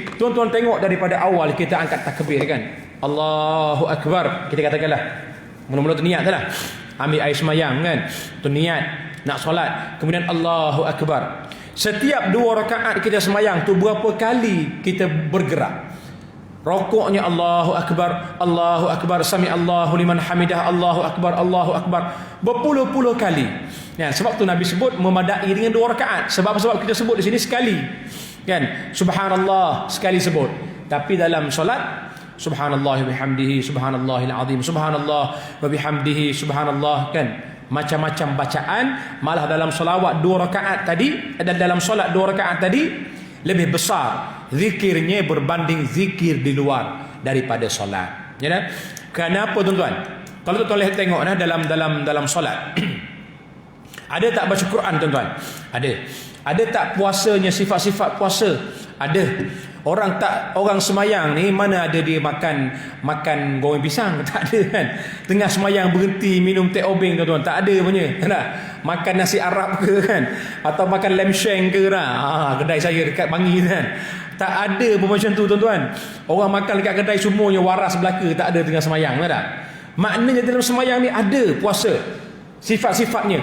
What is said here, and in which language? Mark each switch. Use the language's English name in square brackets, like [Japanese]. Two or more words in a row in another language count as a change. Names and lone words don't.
[Malay] Tuan-tuan tengok daripada awal kita angkat takbir kan, [Arabic] الله أكبر, [Malay] kita katakanlah mula-mula tu niat lah, ambil air semayang kan, tu niat nak solat, kemudian [Arabic] الله أكبر. [Malay] Setiap 2 rakaat kita semayang tu berapa kali kita bergerak? [Arabic] Rokoknya الله أكبر، سمع الله لمن حمده، الله أكبر, [Malay] berpuluh-puluh kali. Ya, sebab tu Nabi sebut memadai dengan 2 rakaat. Sebab kita sebut di sini sekali. Kan? Subhanallah sekali sebut. Tapi dalam solat [Arabic] سبحان الله وبحمده سبحان الله العظيم، سبحان الله وبحمده سبحان الله, [Malay] kan? Macam-macam bacaan. Malah dalam solawat 2 rakaat tadi, dan dalam solat 2 rakaat tadi lebih besar zikirnya berbanding zikir di luar daripada solat. Ya kan? Kenapa tuan-tuan? Kalau tuan-tuan lihat tengok dalam solat ada tak baca Quran tuan-tuan? Ada tak puasanya, sifat-sifat puasa? Ada. Orang semayang ni mana ada dia makan goreng pisang? Tak ada kan. Tengah semayang berhenti minum teh obeng tuan-tuan, tak ada punya. Kan? Makan nasi Arab ke kan, atau makan [English] lamb shank [Malay] ke lah. Kedai saya dekat Bangi kan. Tak ada pun macam tu tuan-tuan. Orang makan dekat kedai semuanya waras belaka, tak ada tengah semayang, tak? Maknanya dalam semayang ni ada puasa. Sifat-sifatnya.